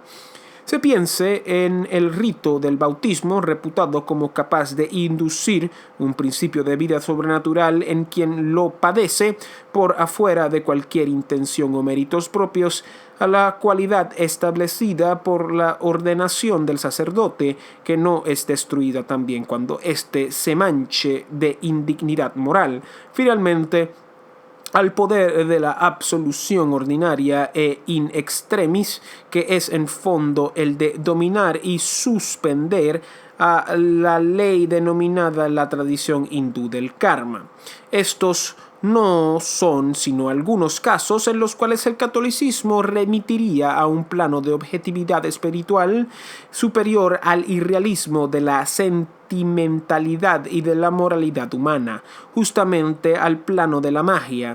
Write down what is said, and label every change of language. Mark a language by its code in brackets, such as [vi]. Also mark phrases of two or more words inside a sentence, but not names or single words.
[es] Se piense en el rito del bautismo, reputado como capaz de inducir un principio de vida sobrenatural en quien lo padece por afuera de cualquier intención o méritos propios, a la cualidad establecida por la ordenación del sacerdote, que no es destruida también cuando éste se manche de indignidad moral. Finalmente, al poder de la absolución ordinaria e [la] in extremis, [es] que es en fondo el de dominar y suspender a la ley denominada la tradición hindú del karma. Estos no son sino algunos casos en los cuales el catolicismo remitiría a un plano de objetividad espiritual superior al irrealismo de la sentimentalidad y de la moralidad humana, justamente al plano de la magia.